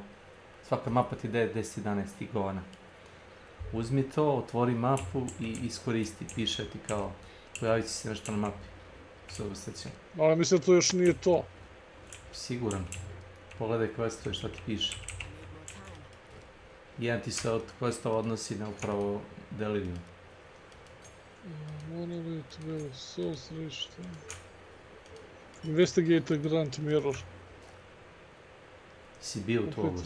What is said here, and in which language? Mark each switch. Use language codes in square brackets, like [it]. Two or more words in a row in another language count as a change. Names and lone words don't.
[hr] Svaka mapa ti daje 10-11 govana. Uzmi to, otvori mapu i iskoristi, piše ti kao pojavit će se nešto na mapi s ovom stacijom. Ali mislim da to još nije to. Siguran. Pogledaj questove šta ti piše. Jedan ti se od questova odnosi na upravo Delirium. Monolith, Well, Souls, Rište. [en] Investigate the Grand Mirror. [hr] Si bio u tu oblast.